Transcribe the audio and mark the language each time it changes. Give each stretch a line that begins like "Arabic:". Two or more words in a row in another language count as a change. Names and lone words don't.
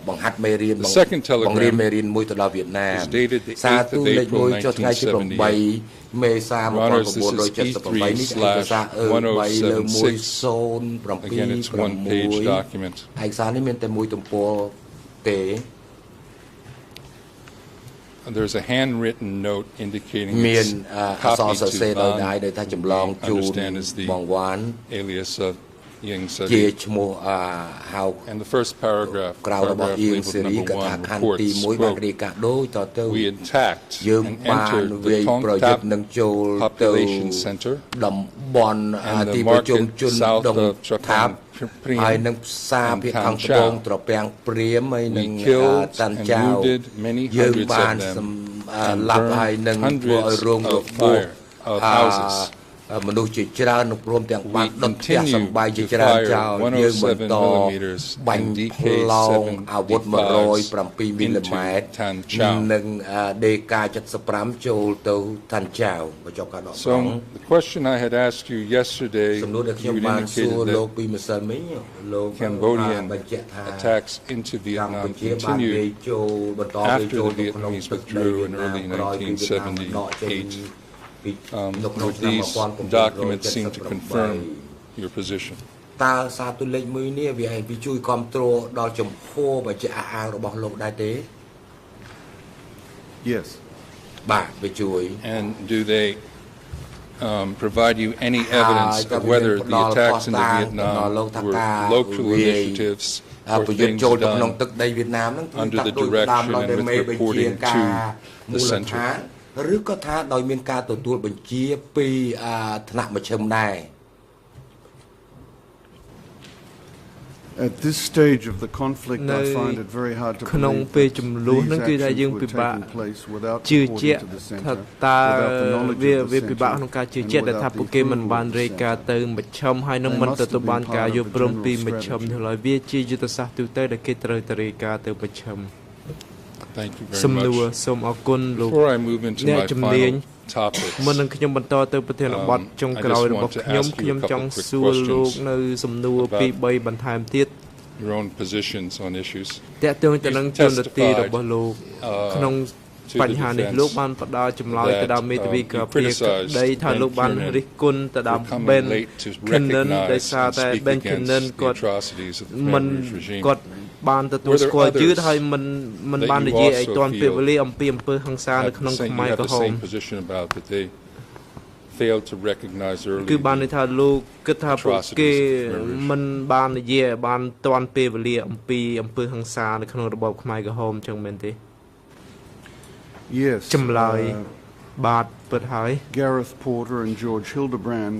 Khmer: បង្ហាត់មេរៀន
English: The second
Khmer: បង្រៀន
English: telegram
Khmer: មេរៀនមួយទៅដល់វៀតណាម
English: is dated the
Khmer: សារ
English: 8th
Khmer: ទូ
English: of
Khmer: លេខ
English: April
Khmer: 1ចុះថ្ងៃទី 8 មេសា
English: Your Honors, this is
Khmer: 1978 នេះឯកសារ
English: E3/1076. Again, it's one page document.
Khmer: ឯកសារនេះមានតែមួយទំព័រទេ
English: There's a handwritten note indicating
Khmer: មាន
English: it's
Khmer: អក្សរ
English: copied
Khmer: សរសេរ
English: to
Khmer: ដោយ
English: Van,
Khmer: ដៃដែលថាចម្លង
English: who
Khmer: ជូ
English: we
Khmer: ន
English: understand is the
Khmer: បងវ៉ាន់
English: alias of Yang
Khmer: ជា
English: Sari.
Khmer: ឈ្មោះហៅ
English: And the first paragraph,
Khmer: ក្រៅរបស់
English: paragraph
Khmer: អៀង
English: labeled
Khmer: សេរី
English: number
Khmer: កថា
English: 1,
Khmer: ខណ្ឌទី
English: reports,
Khmer: 1 បាន
English: quote,
Khmer: រាយការណ៍ដូចតទៅ
English: we attacked
Khmer: យើង
English: and
Khmer: បាន
English: entered
Khmer: វាយ
English: the
Khmer: ប្រយុទ្ធនឹងចូល
English: Tongtap
Khmer: ទៅ
English: population center
Khmer: តំបន់
English: and
Khmer: ទី
English: the
Khmer: ប្រជុំ
English: market
Khmer: ជន
English: south
Khmer: ដង
English: of
Khmer: ថាប
English: Priam
Khmer: ហើយនឹងផ្សារភាគខាងត្បូងត្រពាំងព្រាមហើយនឹង
English: We killed
Khmer: តាន់
English: and
Khmer: ចៅ
English: wounded many
Khmer: យើង
English: hundreds
Khmer: បាន
English: of them
Khmer: ឡាប់ហើយនឹងធ្វើឲ្យ
English: hundreds
Khmer: រងរ
English: of
Khmer: បួស
English: fire of houses.
Khmer: មនុស្សជាច្រើនព្រមទាំងបាន
English: We
Khmer: ដុតផ្ទះ
English: continue
Khmer: សម្បែងជា
English: to
Khmer: ច្រើន
English: fire
Khmer: ចោលយើងបន្ត
English: 107mm
Khmer: បាញ់
English: and
Khmer: ផ្លោងអាវុធ
English: DK-75
Khmer: 107 មីលីម៉ែត្រ
English: Tan Chau.
Khmer: និង DK-75 ចូលទៅតាន់ចៅបញ្ចប់ការដកស្រង់
English: So the question I had asked you yesterday,
Khmer: សំណួរដែលខ្ញុំ
English: you had
Khmer: បានសួរ
English: indicated
Khmer: លោក
English: that
Khmer: ពីម្សិលមិញលោក
English: Cambodian
Khmer: បញ្ជាក់ថា
English: attacks into
Khmer: កម្
English: Vietnam
Khmer: ពុជាបានវាយ
English: continued
Khmer: ចូលបន្តវាយ
English: after
Khmer: ចូល
English: the
Khmer: ទៅក្នុង
English: Vietnamese
Khmer: ទឹកដី
English: withdrew
Khmer: វៀ
English: in
Khmer: តណាម
English: early
Khmer: ក្រោយពីវៀតណាមដកចេញ
English: 1978.
Khmer: ពីនៅក្នុង
English: Would
Khmer: ឆ្នាំ
English: these documents seem to confirm your position?
Khmer: តើសារទូលេខមួយនេះវាជួយគ្រប់គ្រងដល់ចំហបញ្ជាក់អះអាងរបស់លោកដែរទេ
English: Yes.
Khmer: បាទវាជួយ
English: And do they provide you any evidence of whether the attacks into Vietnam were local initiatives or
Khmer: ប្រយុទ្ធ
English: things
Khmer: ចូលទៅក្នុង
English: done
Khmer: ទឹកដីវៀតណាមហ្នឹងគឺ
English: under
Khmer: តា
English: the
Khmer: ក់ដូចតាម
English: direction
Khmer: ដោយ
English: and with
Khmer: មេបញ្ជា
English: reporting
Khmer: ការ
English: to
Khmer: មូ
English: the
Khmer: ល
English: center?
Khmer: ដ្ឋានឬក៏ថាដោយមានការទទួលបញ្ជាពីថ្នាក់មជ្ឈិមដែរ
English: At this stage of the conflict, I find it very hard to believe that these actions were taking place without
Khmer: ជឿ
English: reporting
Khmer: ជាក់
English: to the
Khmer: ថា
English: center,
Khmer: តើ
English: without the knowledge
Khmer: វា
English: of the
Khmer: ពិបាកក្នុង
English: center,
Khmer: ការជឿ
English: and
Khmer: ជាក់ដែល
English: without
Khmer: ថា
English: the
Khmer: ពួកគេមិន
English: approval
Khmer: បាន
English: of the
Khmer: រាយការណ៍
English: center.
Khmer: ទៅមជ្ឈិមហើយនឹងមិនទទួលបានការយល់ព្រមពីមជ្ឈិមនោះឡើយវាជាយុទ្ធសាស្ត្រទូទៅដែលគេត្រូវតែរាយការណ៍ទៅមជ្ឈិម
English: Thank you
Khmer: សំ
English: very
Khmer: ណួរ
English: much.
Khmer: សូមអរគុណលោក
English: Before I move into
Khmer: អ្នក
English: my
Khmer: ជំនាញ
English: final topics,
Khmer: មុននឹងខ្ញុំបន្តទៅប្រធានបទចុងក្រោយ
English: I just
Khmer: របស់
English: want to
Khmer: ខ្ញុំ
English: ask you a
Khmer: ខ្ញុំចង់
English: couple quick
Khmer: សួរលោក
English: questions
Khmer: នៅសំណួរ
English: about
Khmer: ពីរ3បន្ថែមទៀត
English: your own positions on issues.
Khmer: តើតើទៅនឹងជននទីរបស់លោកក្នុង
English: to
Khmer: បញ្ហា
English: the
Khmer: នេះ
English: defense
Khmer: លោកបានផ្ដល់ចម្លើយទៅដល់មេធាវីការពារ
English: criticized
Khmer: ក្តីថាលោកបាន
English: Ben
Khmer: រិះគន់ទៅដល់
English: for
Khmer: Ben
English: coming late to
Khmer: Cannon ដោយ
English: recognize
Khmer: សារ
English: and
Khmer: តែ
English: speak
Khmer: Ben
English: against
Khmer: Cannon
English: the
Khmer: គាត់
English: atrocities of the
Khmer: មិន
English: Khmer Rouge regime.
Khmer: គាត់បានទទួលស្គាល់យឺតហើយមិនបាននិយាយឲ្យទាន់ពេលវេលាអំពីអំពើហិង្សានៅក្នុងខ្មែរក្រហម
English: same position about that they failed to recognize early
Khmer: គឺបានន័យថាលោកគិតថាពួកគេមិនបាននិយាយឲ្យបានទាន់ពេលវេលាអំពីអំពើហិង្សានៅក្នុងរបបខ្មែរក្រហមចឹងមែនទេ
English: Yes.
Khmer: ចម្លើយបាទពិតហើយ
English: Gareth Porter and George Hildebrand